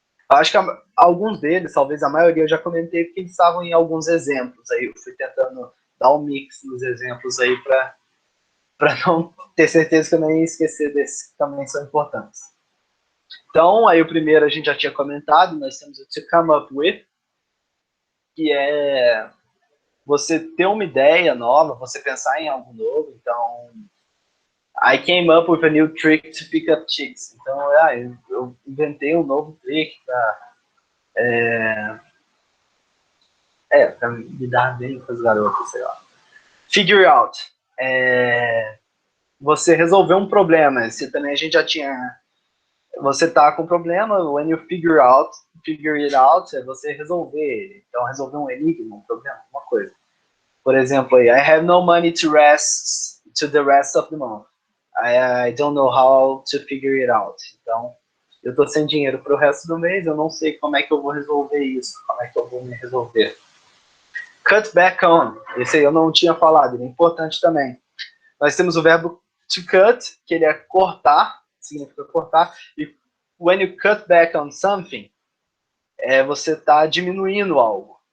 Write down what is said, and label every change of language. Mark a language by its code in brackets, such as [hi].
[pt] Eu acho que alguns deles, talvez a maioria, eu já comentei porque eles estavam em alguns exemplos aí. Eu fui tentando dar um mix nos exemplos aí para não ter certeza que eu não ia esquecer desses que também são importantes. Então, aí o primeiro a gente já tinha comentado, nós temos o to come up with, que é você ter uma ideia nova, você pensar em algo novo. [en] Então, I came up with a new trick to pick up chicks. [pt] Então, eu inventei um novo trick para lidar bem com as garotas, sei lá. Figure out. Você resolveu um problema. Esse também a gente já tinha. Você tá com um problema, [en] when you figure it out, [pt] é você resolver ele. Então, resolver um enigma, um problema, uma coisa. [en] Por exemplo, I have no money to the rest of the month. I don't know how to figure it out. [pt] Então, eu tô sem dinheiro pro resto do mês, eu não sei como é que eu vou resolver isso, como é que eu vou me resolver. Cut back on, esse aí eu não tinha falado, ele é importante também. Nós temos o verbo to cut, que ele é cortar, significa cortar, e [en] when you cut back on something, [pt] você está diminuindo algo.